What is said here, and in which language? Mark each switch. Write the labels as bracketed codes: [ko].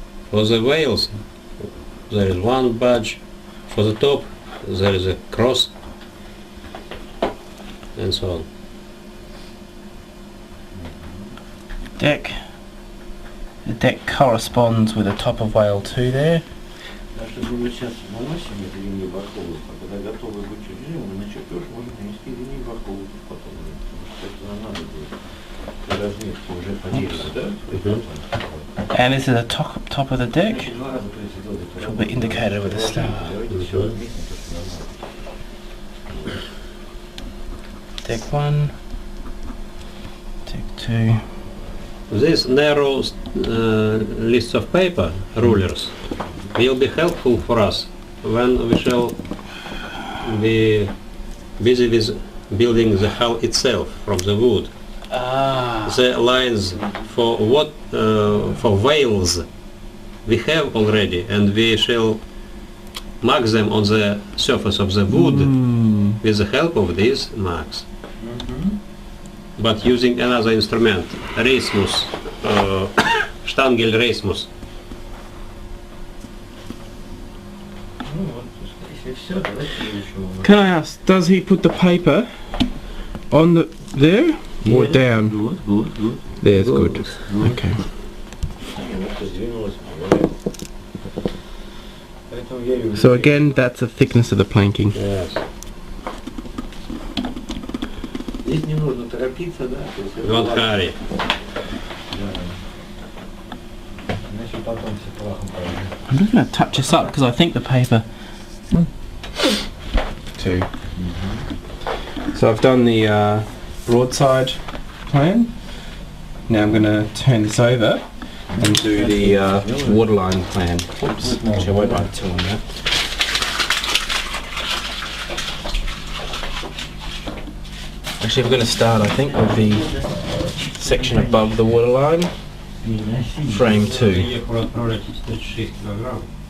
[en] For the whales there is one badge, for the top there is a cross, and so on. Deck. The deck corresponds with the top of whale 2 there. [ru] Так что мы сейчас наносим эти линии бортовых, а когда готовы быть чертежи, мы на чертеж можем нанести линии бортовых потом, потому что это нам надо будет для разметки уже поделить, да? [en] And this is the top of the deck, [ru] Значит, два раза производить. [en] which will be indicated with a star. [ru] Давайте все разметим, то, что нам надо. [en] Deck 1. Deck 2. This narrow list of paper, rulers, will be helpful for us when we shall be busy with building the hull itself from the wood. The lines for for whales we have already, and we shall mark them on the surface of the wood with the help of these marks. But using another instrument, Reismus, Stangel Reismus. [ru] Ну вот, если все, давайте еще. [en] Can I ask, does he put the paper on there or down? Good. There's good. Okay. So again, that's the thickness of the planking. Yes. [ru] Здесь не нужно торопиться, да? То есть это [en] Don't [ru] важно. [en] hurry. [ru] Да. Иначе потом все плохо пойдет. [en] I'm just going to touch this up because I think the paper... Two. So I've done the broadside plan. Now I'm going to turn this over and do the waterline plan. Oops, actually I won't write two on that. Actually I'm going to start, I think, with the section above the waterline, frame 2. [ru] Приехал отправлять 46 килограмм.